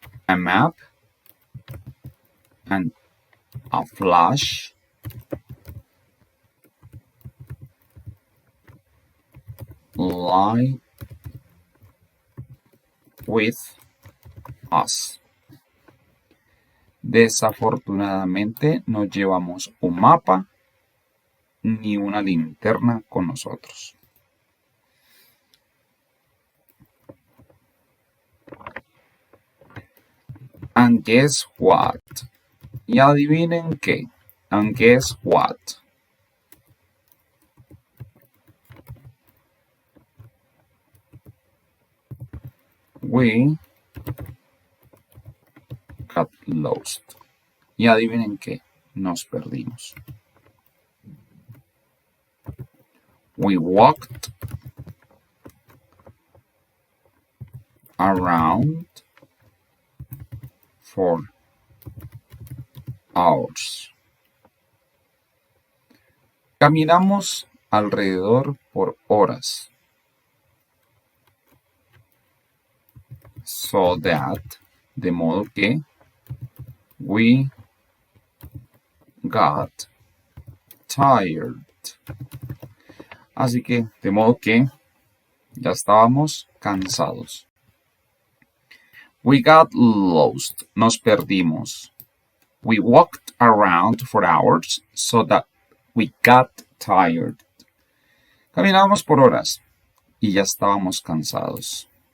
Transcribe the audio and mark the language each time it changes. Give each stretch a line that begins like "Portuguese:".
English: a map and a flash light with us.
Spanish: Desafortunadamente no llevamos un mapa ni una linterna con nosotros.
English: And guess what?
Spanish: Y adivinen qué.
English: And guess what? We got lost.
Spanish: Y adivinen qué. Nos perdimos.
English: We walked around for hours.
Spanish: Caminamos alrededor por horas.
English: So that,
Spanish: de modo que,
English: we got tired.
Spanish: Así que, de modo que, ya estábamos cansados.
English: We got lost.
Spanish: Nos perdimos.
English: We walked around for hours so that we got tired.
Spanish: Caminamos por horas y ya estábamos cansados.